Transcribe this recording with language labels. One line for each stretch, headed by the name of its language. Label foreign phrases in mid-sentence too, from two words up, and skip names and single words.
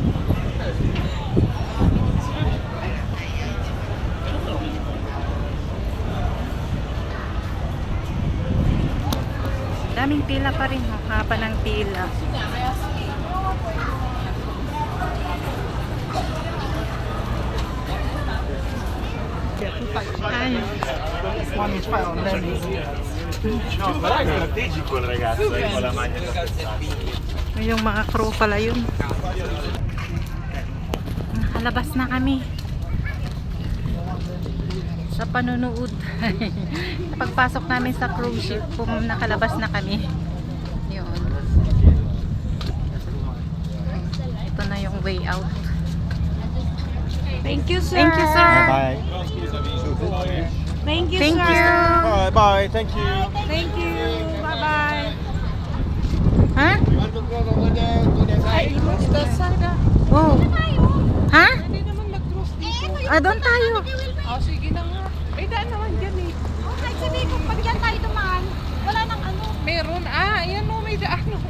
Filipino: Daming pila pa rin, oh. Haba ng pila. Ay.
Italian: No, però è strategico il ragazzo con la maglia da
Filipino: Yung mga crew pala yun. Nakalabas na kami sa panunood. Pagpasok namin sa cruise ship, nakalabas na kami. Yun. Ito na yung way out.
English: Thank you, sir. Thank you, sir. Bye. Thank you, Thank sir. you. Bye, bye. Thank you. Thank you. Bye-bye.
Filipino: Ha? Ay, imusta sana. Oh. Ha? Hindi naman mag-cross dito. Ah, doon tayo. Oh, sige na nga. Ay, daan naman dyan eh. Oh, kahit sabihin kung pag dyan tayo dumaan, wala nang ano. Meron. Ah, ayan o, may daan o.